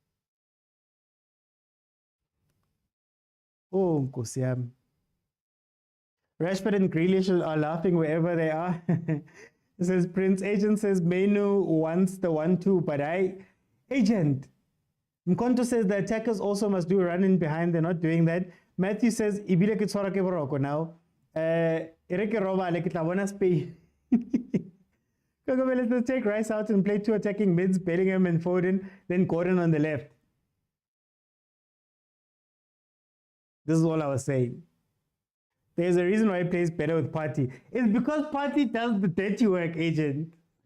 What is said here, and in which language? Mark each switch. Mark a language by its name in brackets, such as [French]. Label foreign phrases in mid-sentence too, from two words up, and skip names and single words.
[English] Oh, Kosiam. Rashford and Grealish are laughing wherever they are. It says, Prince Agent says, Mainu wants the 1-2, but Agent. Mkonto says the attackers also must do running behind. They're not doing that. Matthew says, [Tswana] Ibile ke tshwara ke boroko now. Ereke robale ke tla bona Spain. [English] Let's take Rice out and play two attacking mids, Bellingham and Foden, then Gordon on the left. This is all I was saying. There's a reason why he plays better with Partey. It's because Partey does the dirty work, Agent.